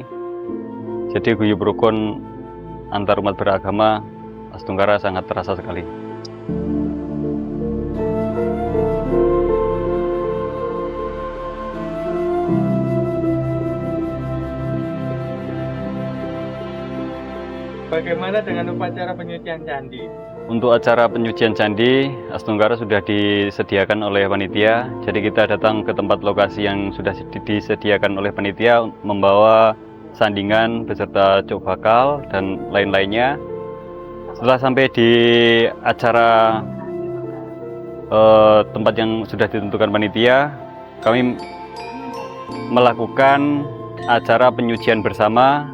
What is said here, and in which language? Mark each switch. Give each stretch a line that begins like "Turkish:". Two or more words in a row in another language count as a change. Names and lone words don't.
Indonesian: Jadi guyub rukun antar umat beragama Astungkara sangat terasa sekali. Bagaimana dengan upacara penyucian candi? Untuk acara penyucian candi, Astungkara sudah disediakan oleh panitia. Jadi kita datang ke tempat lokasi yang sudah disediakan oleh panitia, membawa sandingan beserta cuk bakal dan lain-lainnya. Setelah sampai di acara tempat yang sudah ditentukan panitia, kami melakukan acara penyucian bersama.